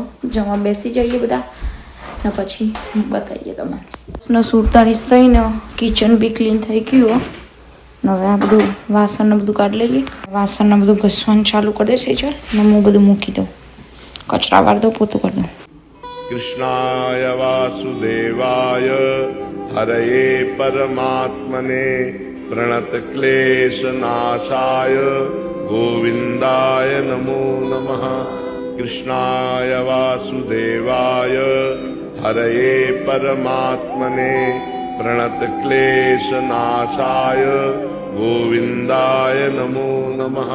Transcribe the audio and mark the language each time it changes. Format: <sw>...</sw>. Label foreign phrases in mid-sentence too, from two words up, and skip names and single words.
<gu>જમવા બેસી જઈએ બધા ને પછી બતાવીએ તમને. 47 થઈને કિચન બી ક્લીન થઈ ગયું. હવે આ બધું વાસણ બધું કાઢી લઈએ. વાસણ બધું ઘસવાનું ચાલુ કરી દેશે. ચાલ ને હું બધું મૂકી દઉં. કચરા વાર દઉં પોતું કરી દઉં.</gu> <sa>कृष्णाय वासुदेवाय हरये परमात्मने प्रणतक्लेशनाशाय गोविन्दाय नमो नमः। कृष्णाय वासुदेवाय हरये परमात्मने प्रणतक्लेशनाशाय गोविन्दाय नमो नमः।</sa>